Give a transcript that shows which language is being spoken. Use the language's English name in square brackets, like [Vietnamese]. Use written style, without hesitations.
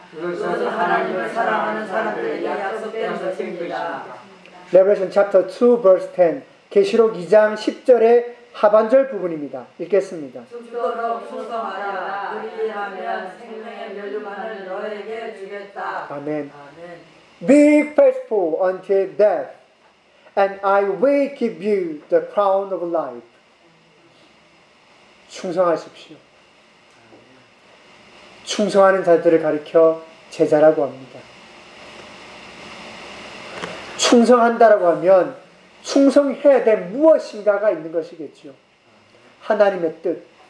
[Korean] 그것은 하나님을 사랑하는 사람들에게 약속된 것입니다. [English] Revelation chapter 2 verse 10. [Korean] 계시록 2장 10절의 하반절 부분입니다. 읽겠습니다. 죽도록 충성하라. 그리하면 생명의 면류관을 너에게 주겠다. 아멘. [English] Be faithful until death, and I will give you the crown of life. [Korean] 충성하십시오. 충성하는 자들을 가리켜 제자라고 합니다. 충성한다라고 하면 충성해야 될 무엇인가가 있는 것이겠죠. 하나님의 뜻.